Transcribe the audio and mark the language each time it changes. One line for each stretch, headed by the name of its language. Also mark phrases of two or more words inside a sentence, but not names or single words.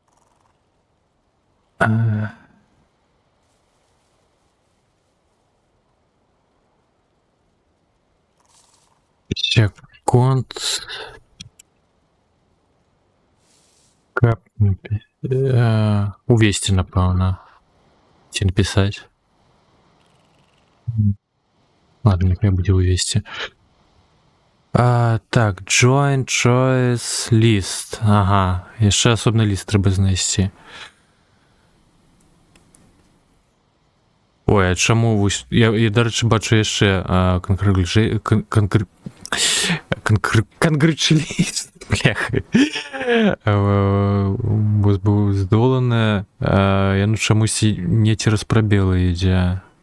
Belarusian: секунд увесці, напэўна, ці напісаць. Ладно, няхай будзе увесці. Так,
English: join choice list.
Belarusian: Ага, яшчэ асобны ліст трэба знайсці. Ой, а чаму я дарэчы, бачу яшчэ Congratulations, бляха. Бо быў здоланы, яно чамусь не цераз прабелы ідзе.